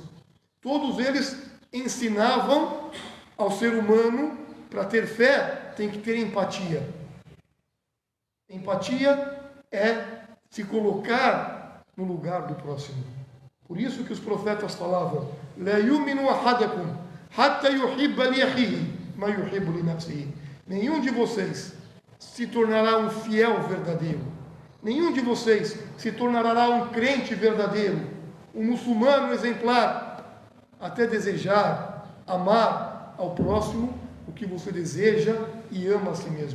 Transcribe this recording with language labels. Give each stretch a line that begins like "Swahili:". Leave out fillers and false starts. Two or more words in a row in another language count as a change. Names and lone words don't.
Portuguese: Todos eles ensinavam ao ser humano, para ter fé, tem que ter empatia. Empatia é se colocar no lugar do próximo. Por isso que os profetas falavam:
Arabic: لا يؤمن أحدكم حتى يحب لأخيه ما يحب لنفسه.
Portuguese: Nenhum de vocês se tornará um fiel verdadeiro. Nenhum de vocês se tornará um crente verdadeiro, um muçulmano exemplar, até desejar, amar ao próximo o que você deseja e ama a si mesmo.